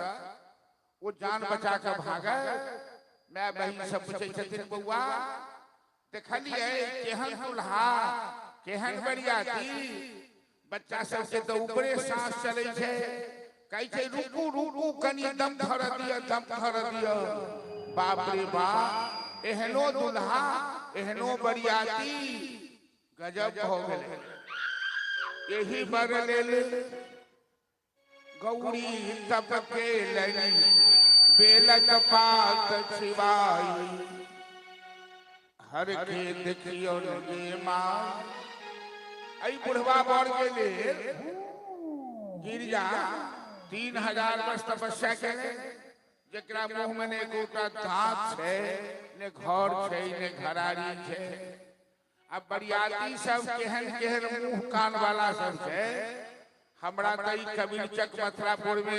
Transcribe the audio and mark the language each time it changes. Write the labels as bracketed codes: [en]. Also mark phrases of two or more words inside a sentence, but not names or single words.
[mai] वो जान बचा के भागे मैं बहन सब पूछे छथिन बउआ देखलिए केहन दुल्हा केहन बरियाती बच्चा सब से तो ऊपरे सांस चले छे कहे छे रुकू रुकू कनी दम धर दिया बाप रे बाप एहनो दुल्हा एहनो बरियाती गजब हो गेले यही बर ले गौरी तप के लनी बेलक पात छिवाई हर के देखियो लगे मां आई बुढ़वा बढ़ गेले गिरजा 3000 वर्ष तपस्या केले जकरा मुंह में ने गोटा दांत छे ने घर छे ने घरारी छे अब बरियाती सब केहन केहन मुंह कान वाला सब छे हमरा तई कबीरचक मथुरापुर में